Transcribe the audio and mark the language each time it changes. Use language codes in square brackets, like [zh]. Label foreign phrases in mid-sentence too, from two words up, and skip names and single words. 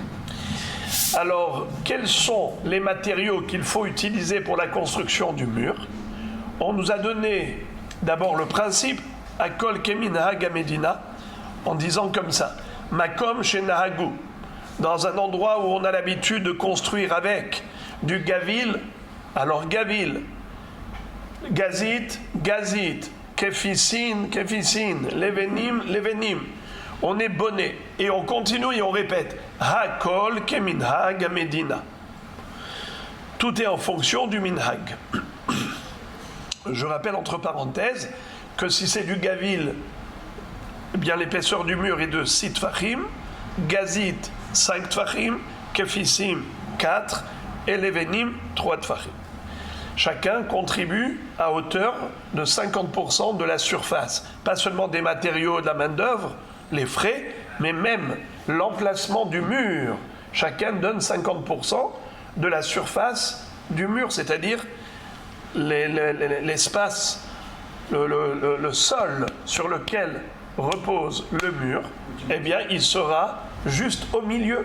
[fr] Alors, quels sont les matériaux qu'il faut utiliser pour la construction du mur? On nous a donné d'abord le principe [he] הכל כמנהג המדינה, [fr] en disant comme ça, [he] מקום שנהגו, [fr] dans un endroit où on a l'habitude de construire avec du gavil, alors [he] גויל, גזית, גזית, כפיסין, כפיסין, לבנים, לבנים. [fr] On est bonnet et on continue et on répète [he] הכל כמנהג המדינה. [fr] Tout est en fonction du minhag. Je rappelle entre parenthèses que si c'est du gavil, eh bien l'épaisseur du mur est de 6 tfachim, gazit 5 tfachim, kefisim 4 et levenim 3 tfachim. Chacun contribue à hauteur de 50% de la surface, pas seulement des matériaux et de la main-d'œuvre, les frais, mais même l'emplacement du mur. Chacun donne 50% de la surface du mur, c'est-à-dire l'espace, le sol sur lequel repose le mur, eh bien il sera juste au milieu.